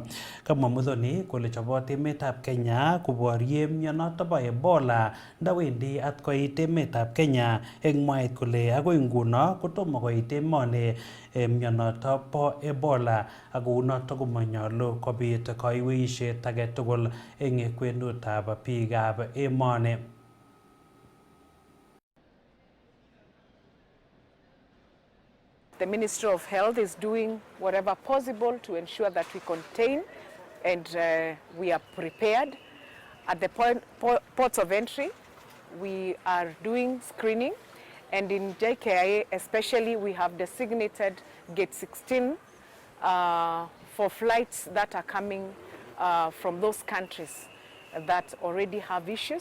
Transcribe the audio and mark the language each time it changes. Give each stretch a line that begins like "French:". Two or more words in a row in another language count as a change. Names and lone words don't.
Kalenjin: Kamwa Muthoni kole chobot emetab Kenya koborye mionoto bo Ebola ndawendi atkoit emetab Kenya eng mwaet kole agoi nguno kotomo koit emoni mionoto bo Ebola ak kounoto komanyolu kobit kaiweisiet age tugul eng kwenutab biikab emoni.
English: The Ministry of Health is doing whatever possible to ensure that we contain and we are prepared. At the ports of entry, we are doing screening, and in JKIA especially, we have designated Gate 16 for flights that are coming from those countries that already have issues.